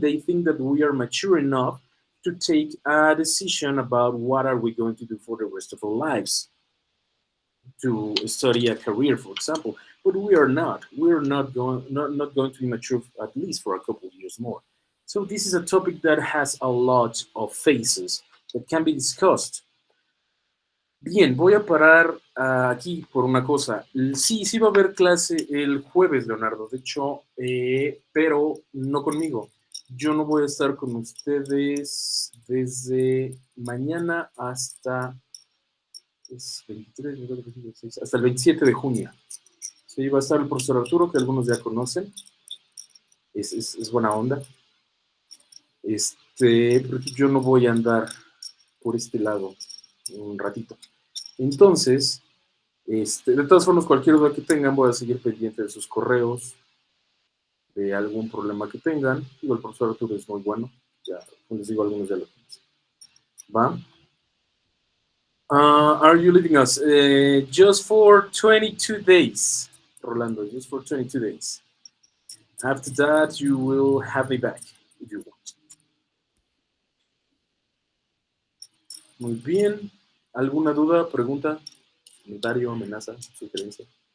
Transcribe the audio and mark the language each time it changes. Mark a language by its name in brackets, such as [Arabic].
[English] They think that we are mature enough to take a decision about what are we going to do for the rest of our lives, to study a career, for example. But we are not. We're not going to be mature at least for a couple of years more. So this is a topic that has a lot of phases that can be discussed. [Spanish] Bien, voy a parar aquí por una cosa. Sí, sí va a haber clase el jueves, Leonardo. De hecho, pero no conmigo. Yo no voy a estar con ustedes desde mañana hasta es 23, 24, 26, hasta el 27 de junio. Sí, va a estar el profesor Arturo, que algunos ya conocen. Es buena onda. Porque yo no voy a andar por este lado un ratito. Entonces, de todas formas, cualquier duda que tengan, voy a seguir pendiente de sus correos, de algún problema que tengan. Digo, el profesor Arturo es muy bueno. Ya, como les digo, algunos ya lo conocen. [English] ¿Va? Are you leaving us? Just for 22 days, Rolando, just for 22 days. After that, you will have me back, if you want. [Spanish] Muy bien. ¿Alguna duda, pregunta, comentario, amenaza, sugerencia?